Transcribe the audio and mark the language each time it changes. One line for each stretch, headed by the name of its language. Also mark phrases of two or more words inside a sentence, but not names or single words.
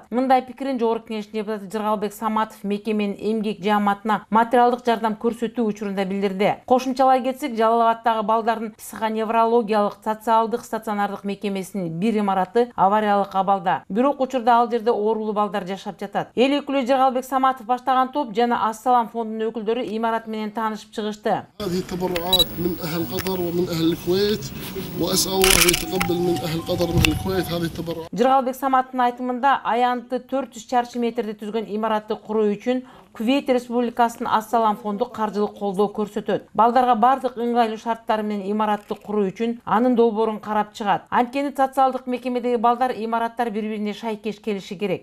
Kyrgyz: Мындай пикирин Жогорку Кеңештин депутаты Жыргалбек Саматов мекеменин эмгек жааматына материалдык жардам көрсөтүү учурунда билдирди. Кошумчалай кетсек, Жалал-Абадтагы балдардын психоневрологиялык социалдык стационардык мекемесинин бир имараты авариялык абалда. Бирок учурда ал жерде оорулуу балдар жашап жатат. Эл өкүлү Жыргалбек Саматов баштаган топ жана Ассалам фондунун өкүлдөрү имарат менен таанышып чыгышты.
Arabic: هذه التبرعات من أهل قطر ومن أهل الكويت وأسأل الله يتقبل من أهل قطر ومن الكويت هذه التبرعات.
Kyrgyz: Жыргалбек Саматтын айтымында аянты 400 чарчы метрди түзгөн имаратты куруу үчүн Кувейт Республикасынын Ассалам фонду каржылык колдоо көрсөтөт. Балдарга бардык ыңгайлуу шарттар менен имаратты куруу үчүн анын долбоорун карап чыгат. Анткени социалдык мекемедеги балдар имараттар бири-бирине шайкеш келиши керек.